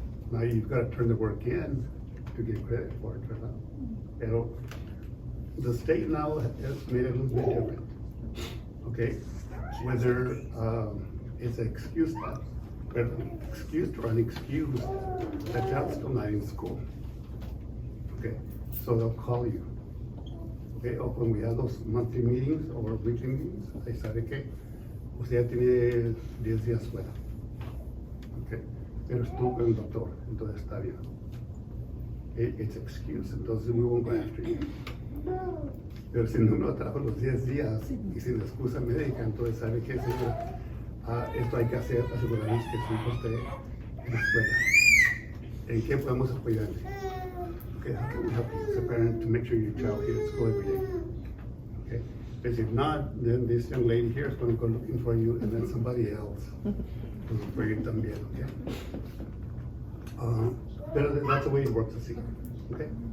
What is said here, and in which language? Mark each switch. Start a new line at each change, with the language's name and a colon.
English: Now you've got to turn the work in to get credit for it, right?
Spanish: Pero
English: the state now has made it a little bit different. Okay, whether it's an excuse or unexcused, the child's still not in school. Okay, so they'll call you. Okay, or when we have those monthly meetings or weekly meetings, they say, okay,
Spanish: usted ya tiene 10 días fuera. Okay, pero estuvo con el doctor, entonces está bien.
English: it's excuse,
Spanish: entonces
English: we won't go after you.
Spanish: Pero si no trabajo los 10 días y sin excusa médica, entonces ¿sabe qué, señora? Esto hay que hacer, asegurarnos que su hijo esté en la escuela. ¿En qué podemos apoyarle?
English: Okay, how can we help you as a parent to make sure your child is at school every day? Okay, because if not, then this young lady here is going to go looking for you, and then somebody else will look for you
Spanish: también,
English: okay? But that's the way it works,
Spanish: así,
English: okay?